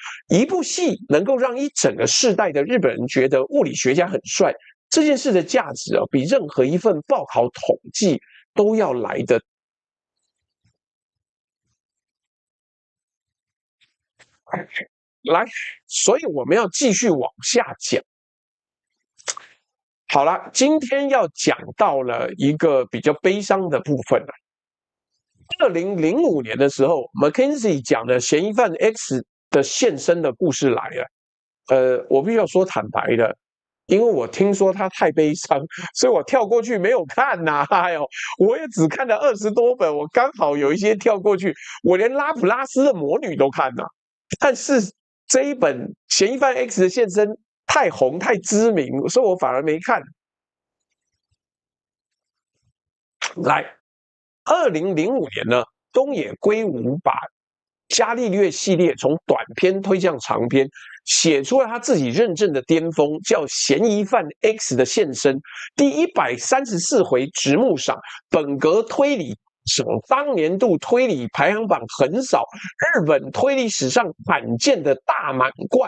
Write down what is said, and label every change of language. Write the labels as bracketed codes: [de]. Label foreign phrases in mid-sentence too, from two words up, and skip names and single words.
[zh] 一部戲能夠讓一整個世代的日本人覺得物理學家很帥，這件事的價值啊，比任何一份報考統計都要來的。來，所以我們要繼續往下講。好了，今天要講到了一個比較悲傷的部分了。2005年的時候 ，McKinsey 講的嫌疑犯 X 的現身的故事來了。我必須要說坦白的，因為我聽說他太悲傷，所以我跳過去沒有看吶。哎呦，我也只看了20多本，我剛好有一些跳過去，我連拉普拉斯的魔女都看了。但是這一本嫌疑犯 X 的現身太紅太知名，所以我反而沒看。來，2005年呢，東野圭吾把伽利略系列從短篇推向長篇，寫出了他自己認證的巔峰，叫《嫌疑犯 X 的現身》，第134回直木賞，本格推理省當年度推理排行榜橫掃日本推理史上罕見的大滿貫。